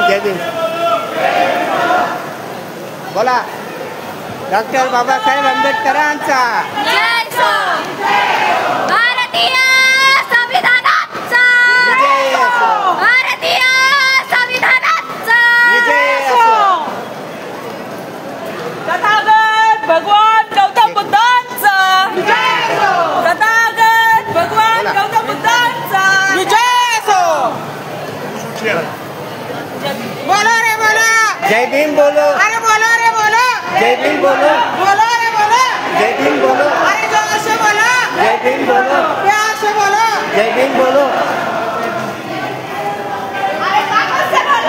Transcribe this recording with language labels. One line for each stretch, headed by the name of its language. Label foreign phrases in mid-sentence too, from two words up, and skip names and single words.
Marathi: भीम. बोला. डॉक्टर बाबासाहेब आंबेडकरांचा भारतीय संविधानाचा विजय असो. भारतीय संविधानाचा विजय असो. तथागत भगवान गौतम बुद्धांचा तथागत भगवान गौतम बुद्धांचा विजय असो.
Hindi: बोलो रे बोलो. जय भीम बोलो. अरे बोलो रे बोलो. जय भीम बोलो. बोलो रे बोलो. जय भीम बोलो. अरे जोर से बोलो. जय भीम बोलो. प्यार से बोलो. जय भीम बोलो. अरे ताकत से बोलो.